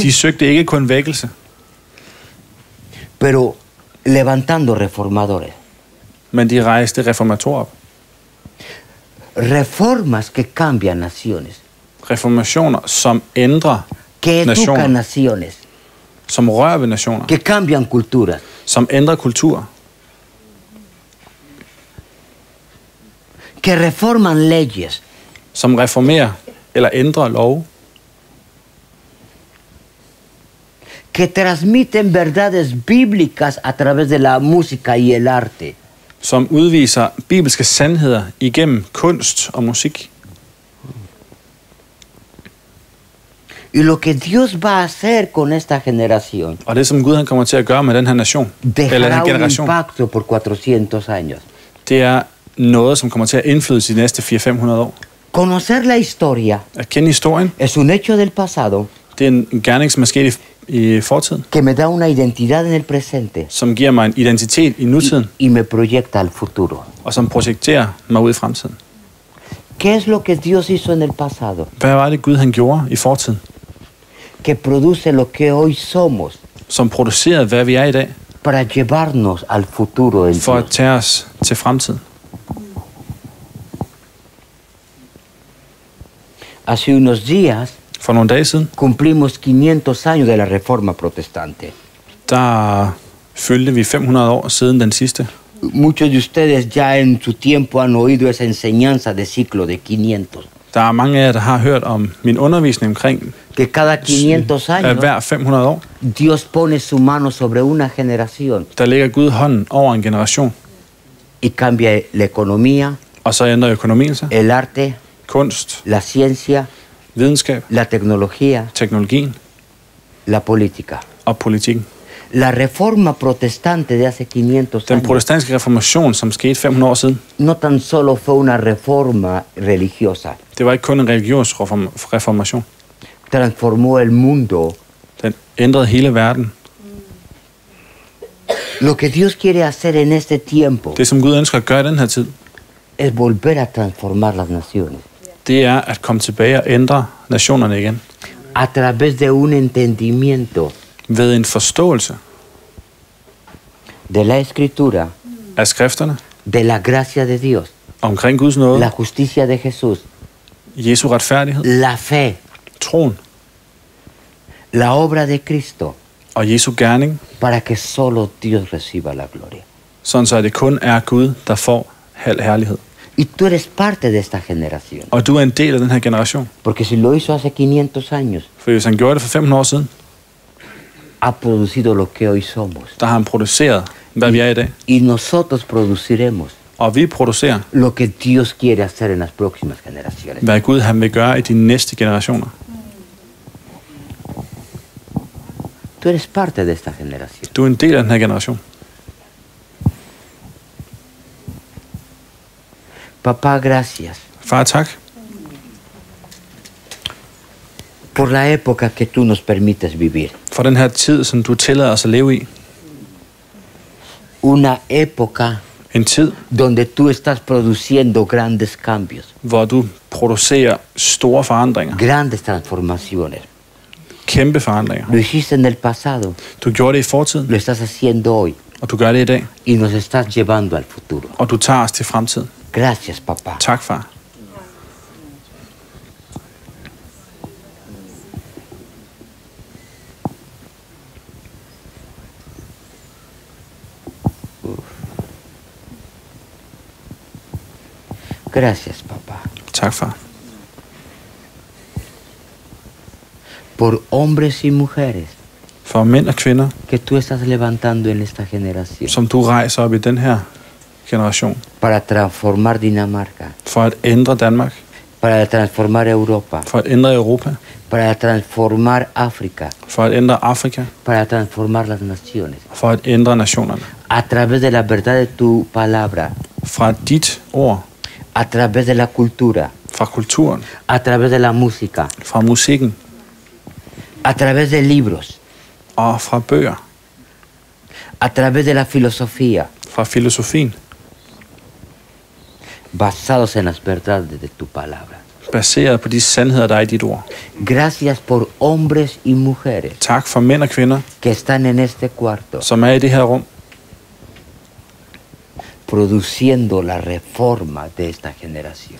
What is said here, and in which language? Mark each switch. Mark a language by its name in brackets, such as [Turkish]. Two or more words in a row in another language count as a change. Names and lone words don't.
[Danish] De søgte ikke kun vækkelse, [Spanish] pero levantando reformadores. [Danish] men de rejste reformatorer op. [Spanish] Reformas que cambian naciones, [Danish] Reformationer, som ændrer [Spanish] que educan [Danish] nationer, [Spanish] naciones, [Danish] som rører ved nationer, [Spanish] que cambian culturas. [Danish] som ændrer kultur, [Spanish] Que reforman leyes, [Danish] som reformerer eller ændrer love, [Spanish] que transmiten verdades bíblicas a través de la música y el arte, [Danish] som udviser bibelske sandheder igennem kunst og musik. [Spanish] y lo que Dios va a hacer con esta generación [Danish] Og det, som Gud han kommer til at gøre med den her nation, eller den [Spanish] dejará [Danish] her [Spanish] un [Danish] generation, [Spanish] impacto por 400 años. [Danish] det er noget, som kommer til at indflyde de næste 400-500 år. [Spanish] Conocer la historia [Danish] At kende historien, [Spanish] es un hecho del pasado [Danish] det er en gerning, som er sket i fortiden, [Spanish] que me da una identidad en el presente [Danish] som giver mig en identitet i nutiden, [Spanish] y me proyecta al futuro. [Danish] og som projekterer mig ud i fremtiden. [Spanish] ¿Qué es lo que Dios hizo en el pasado? [Danish] Hvad var det, Gud han gjorde i fortiden, [Spanish] Que produce lo que hoy somos [Danish] som producerede, hvad vi er i dag, [Spanish] para llevarnos al futuro en [Danish] for at [Spanish] Dios. [Danish] tage os til fremtiden? [Spanish] Hace unos días [Danish] For nogle dage siden, [Spanish] cumplimos 500 años de la Reforma Protestante. [Danish] der fyldte vi 500 år siden den sidste. [Spanish] Muchos de ustedes ya en su tiempo han oído esa enseñanza de ciclo de 500. [Danish] Der er mange af jer, der har hørt om min undervisning omkring, [Spanish] Que cada 500 [Danish] at [Spanish] años [Danish] hver 500 år, [Spanish] Dios pone su mano sobre una generación [Danish] der lægger Gud hånden over en generation, [Spanish] y cambia la economía, [Danish] og så ændrer økonomien sig, [Spanish] el arte, [Danish] kunst, [Spanish] la ciencia, [Danish] videnskab, [Spanish] la tecnología, [Danish] teknologien [Spanish] la política. [Danish] og politikken. [Spanish] La Reforma Protestante de hace 500 [Danish] Den [Spanish] años [Danish] protestantiske reformation, som skete 500 år siden, [Spanish] no tan solo fue una reforma religiosa, [Danish] det var ikke kun en religiøs reformation. [Spanish] transformó el mundo. [Danish] Den ændrede hele verden. [Spanish] Lo que Dios quiere hacer en este tiempo [Danish] Det, som Gud ønsker at gøre i den her tid, [Spanish] es volver a transformar las naciones [Danish] det er at komme tilbage og ændre nationerne igen. [Spanish] a través de un entendimiento [Danish] Ved en forståelse [Spanish] de la Escritura, [Danish] af skrifterne, [Spanish] de la gracia de Dios, [Danish] omkring Guds nåde, [Spanish] la justicia de Jesús, [Danish] Jesu retfærdighed, [Spanish] la fe, [Danish] troen [Spanish] la obra de Cristo, [Danish] og Jesu gerning, [Spanish] para que solo Dios reciba la gloria. [Danish] sådan så det kun er Gud, der får al herlighed. [Spanish] Y tú eres parte de esta generación, [Danish] Og du er en del af den her generation. [Spanish] porque si lo hizo hace 500 años, [Danish] For hvis han gjorde det for 500 år siden, [Spanish] ha producido lo que hoy somos. [Danish] der har han produceret, hvad vi er i dag. [Spanish] Y nosotros produciremos [Danish] Og vi producerer, [Spanish] lo que Dios quiere hacer en las próximas generaciones. [Danish] hvad Gud han vil gøre i de næste generationer. [Spanish] Tú eres parte de esta generación. [Danish] Du er en del af den her generation. [Spanish] Papá, gracias [Danish] Far, tak [Spanish] por la época que tú nos permites vivir. [Danish] for den her tid, som du tillader os at leve i. [Spanish] Una época [Danish] En tid, [Spanish] donde tú estás produciendo grandes cambios, [Danish] hvor du producerer store forandringer. [Spanish] grandes transformaciones. [Danish] Kæmpe forandringer. [Spanish] Lo hiciste en el pasado, [Danish] Du gjorde det i fortiden, [Spanish] lo estás haciendo hoy [Danish] og du gør det i dag. [Spanish] y nos estás llevando al futuro. [Danish] Og du tager os til fremtiden. [Spanish] Gracias, papá. [Danish] Tak, far. [Spanish] Gracias, papá. [Danish] Tak, far. [Spanish] Por hombres y mujeres [Danish] For mænd og kvinder, [Spanish] que tú estás levantando en esta generación [Danish] som du rejser op i den her generation, [Spanish] para transformar Dinamarca, [Danish] for at ændre Danmark, [Spanish] para transformar Europa, [Danish] for at ændre Europa, [Spanish] para transformar África, [Danish] for at ændre Afrika, [Spanish] para transformar las naciones. [Danish] for at ændre nationerne. [Spanish] A través de la verdad de tu palabra, [Danish] Fra dit ord, [Spanish] a través de la cultura, [Danish] fra kulturen, [Spanish] a través de la música, [Danish] fra musikken [Spanish] a través de libros, [Danish] og fra bøger, [Spanish] a través de la filosofía, [Danish] fra filosofien, [Spanish] basados en las verdades de tu palabra. [Danish] baseret på de sandheder, der er i dit ord. [Spanish] Gracias por hombres y mujeres [Danish] Tak for mænd og kvinder, [Spanish] que están en este cuarto [Danish] som er i det her rum, [Spanish] produciendo la reforma de esta generación.